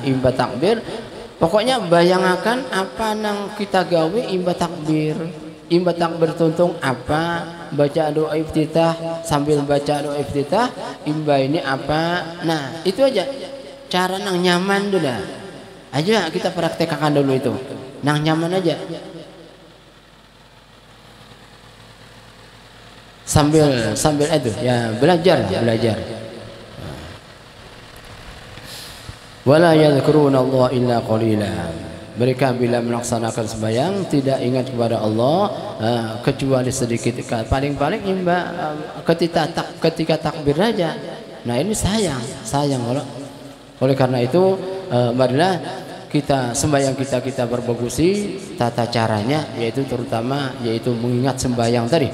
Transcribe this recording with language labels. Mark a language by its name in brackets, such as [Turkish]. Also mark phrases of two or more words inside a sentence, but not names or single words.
[Banjar] imbas takbir pokoknya bayangkan apa nang kita gawe imbas takbir tuntung apa baca doa iftitah, sambil baca doa iftitah imba ini apa, nah itu aja cara nang nyaman dulu dah aja kita praktekkan dulu itu nang nyaman aja sambil itu ya belajar. [Arabic] Wala yadhkuruna Allah illa qalila. [Indonesian] Mereka bila melaksanakan sembahyang tidak ingat kepada Allah kecuali sedikit. [Banjar] Paling-paling ketika takbir aja. Nah ini sayang kalau. Oleh karena itu marilah kita sembahyang kita berbagusi tata caranya, yaitu terutama yaitu mengingat sembahyang tadi.